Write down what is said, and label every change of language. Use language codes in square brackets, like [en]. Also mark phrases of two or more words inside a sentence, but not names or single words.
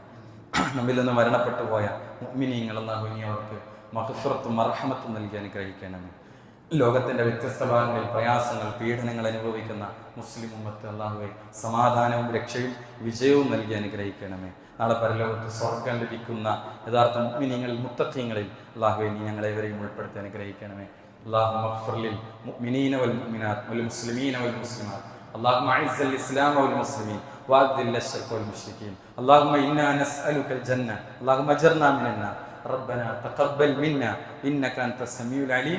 [ml] നമ്മിൽ നിന്ന് മരണപ്പെട്ടു പോയ മുഅ്മിനീങ്ങൾ അല്ലാഹു ഇനി അവർക്ക് മഗ്ഫിറത്തും മർഹമത്തും നൽകി അനുഗ്രഹിക്കണമേ. ലോകത്തിന്റെ വ്യത്യസ്ത ഭാഗങ്ങളിൽ പ്രയാസങ്ങൾ, പീഡനങ്ങൾ അനുഭവിക്കുന്ന മുസ്ലിം ഉമ്മത്ത് അല്ലാഹുവേ സമാധാനവും രക്ഷയും വിജയവും നൽകി അനുഗ്രഹിക്കണമേ. നാളെ പരലോകത്ത് സ്വർഗ്ഗം ലഭിക്കുന്ന യഥാർത്ഥ മുഅ്മിനീങ്ങൾ, മുത്തഖീങ്ങളിൽ അല്ലാഹുവേ നീ ഞങ്ങളെവരെയും ഉൾപ്പെടുത്തി അനുഗ്രഹിക്കണമേ. [ar] اللهم اغفر للمؤمنين والمؤمنات والمسلمين والمسلمات. اللهم اعز الاسلام والمسلمين واذل الشرك والمشركين. اللهم انا نسالك الجنه. اللهم اجرنا من النار. ربنا تقبل منا انك انت السميع العليم.